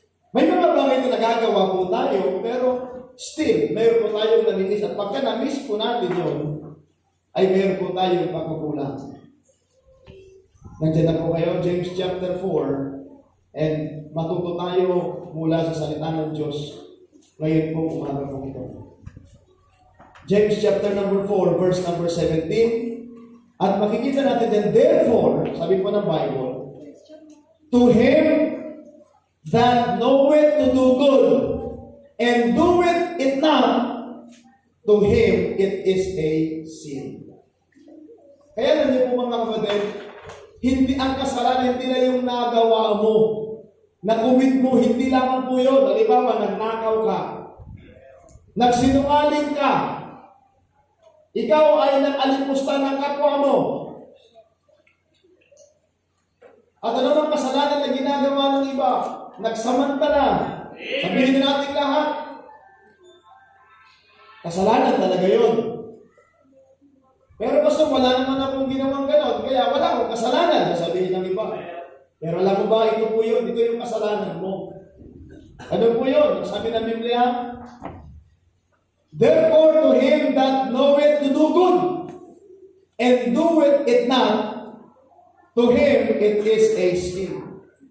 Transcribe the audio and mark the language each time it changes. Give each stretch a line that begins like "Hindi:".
Filipino: May mga bagay na nagagawa po tayo, pero still, mayroon po tayong namimiss. At pagka na-miss po natin yun, ay mayroon po tayong pagkukulang. Nandiyan na po kayo, James chapter 4, and matuto tayo mula sa salita ng Diyos ngayon po umaga po ito.
English: James chapter number 4, verse number 17,
Filipino: at makikita natin din,
English: therefore,
Filipino: sabi po ng Bible,
English: to him that knoweth to do good, and doeth it not, to him it is a sin.
Filipino: Kaya nandiyo po mga kapatid, hindi ang kasalanan, hindi na yung nagawa mo. Na-commit mo, hindi lamang po yun. Halimbawa, nagnakaw ka. Nagsinungaling ka. Ikaw ay nag-alipusta ng kapwa mo. At ano ang kasalanan na ginagawa ng iba? Nagsamantala. Sabihin natin lahat. Kasalanan talaga yun. Pero basta wala naman akong ginawang ganon, kaya wala akong kasalanan, sasabihin ng iba. Pero alam mo ba, ito po yun, ito yung kasalanan mo. Ano po yun? Sabi ng Biblia,
English: therefore to him that knoweth to do good, and doeth it not, to him it is a sin.